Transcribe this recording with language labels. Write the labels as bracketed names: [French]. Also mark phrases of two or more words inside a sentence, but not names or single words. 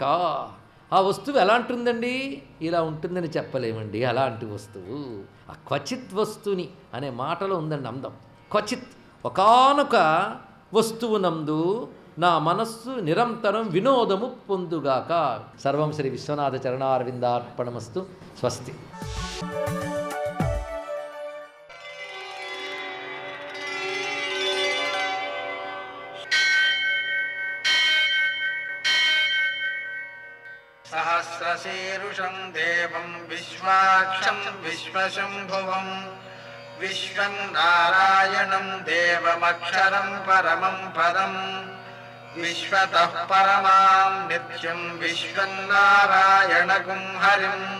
[Telugu] ఆ వస్తువు ఎలా ఉంటుందండి? ఇలా ఉంటుందని చెప్పలేమండి. అలాంటి వస్తువు ఆ క్వచిత్ వస్తుని అనే మాటలో ఉందండి అందం. క్వచిత్ ఒకానొక వస్తువునందు నా మనస్సు నిరంతరం వినోదము పొందుగాక. [Sanskrit] सर्वं श्री विश्वनाथ चरणारविन्दार्पणमस्तु. స్వస్తి. सहस्रशीरुषं देवं विश्वाक्षं विश्वशम्भुवं विश्वं नारायणं देवमक्षरं परमं पदं विश्वतः परमां नित्यं विश्वं नारायणगुं हरिं